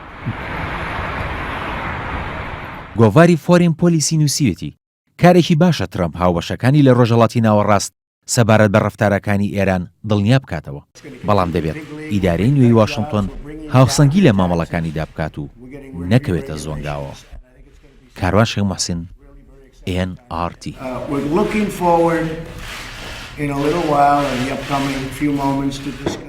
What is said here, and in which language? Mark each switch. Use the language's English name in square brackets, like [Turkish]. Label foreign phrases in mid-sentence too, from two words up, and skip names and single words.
[Central Kurdish] گۆڤاری فۆرین پۆلیسی نووسیوێتی کارێکی باشە ترەمپ هاوبەشەکانی لە ڕۆژهەڵاتی ناوەڕاست سەبارەت بە ڕەفتارەکانی ئێران دڵنیا بکاتەوە. بەڵام دەبێت ئیدارەی نوێی واشنگتن هاوسەنگی لە مامەڵەکانیدا بکات و نەکەوێتە زۆنگاوە. کاروان شێخ موحسین NRT. [English] We're looking forward in a little while in the upcoming few moments to discuss